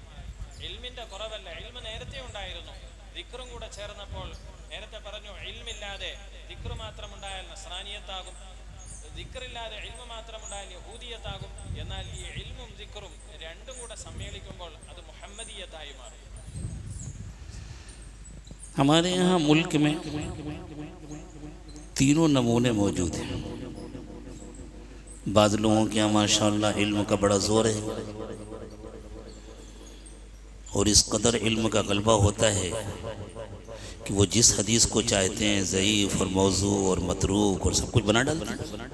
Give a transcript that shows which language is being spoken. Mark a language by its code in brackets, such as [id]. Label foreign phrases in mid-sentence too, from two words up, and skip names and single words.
[ml] ഇൽമിൻ്റെ കുറവല്ല, ഇൽമ് നേരത്തെ ഉണ്ടായിരുന്നു. ദിക്റും കൂടെ ചേർന്നപ്പോൾ നേരത്തെ പറഞ്ഞു ഇൽമില്ലാതെ ദിക്റ് മാത്രമുണ്ടായാൽ നസ്രാനിയത്താകും, ദിക്റില്ലാതെ ഇൽമ് മാത്രമുണ്ടായാൽ യഹൂദിയത്താകും. എന്നാൽ ഈ ഇൽമും ദിക്റും രണ്ടും കൂടെ സമ്മേളിക്കുമ്പോൾ അത് മുഹമ്മദിയത്തായി മാറി. [ur] ہمارے یہاں ملک میں تینوں نمونے موجود ہیں. بعض لوگوں کے یہاں ماشاءاللہ علم کا بڑا زور ہے اور اس قدر علم کا غلبہ ہوتا ہے کہ وہ جس حدیث کو چاہتے ہیں ضعیف اور موضوع اور متروک اور سب کچھ بنا ڈالتے ہیں.